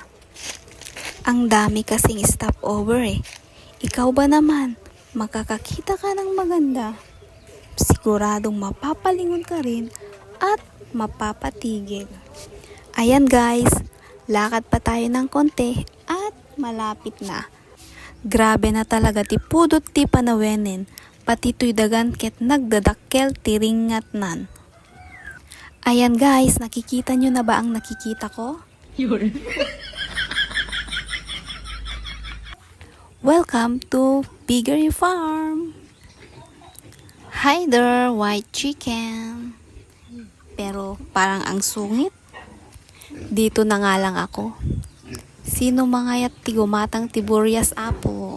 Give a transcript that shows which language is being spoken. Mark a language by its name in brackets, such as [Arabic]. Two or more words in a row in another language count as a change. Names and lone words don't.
[Filipino] Ang dami kasing stopover Ikaw ba naman, makakakita ka ng maganda? Siguradong mapapalingon ka rin at mapapatigil. Ayan guys, lakad pa tayo ng konti at malapit na. [Iloko] Grabe na talaga ti pudot ti panawenin, pati tuy dagan ket nagdadakkel ti ringatnan. [Filipino] Ayan guys, nakikita nyo na ba ang nakikita ko? [English] Welcome to Piggery Farm! Hi there, white chicken! [Filipino] Pero parang ang sungit. Dito na nga lang ako. [Iloko] Sino mangayat ti gumatang tiburias apo?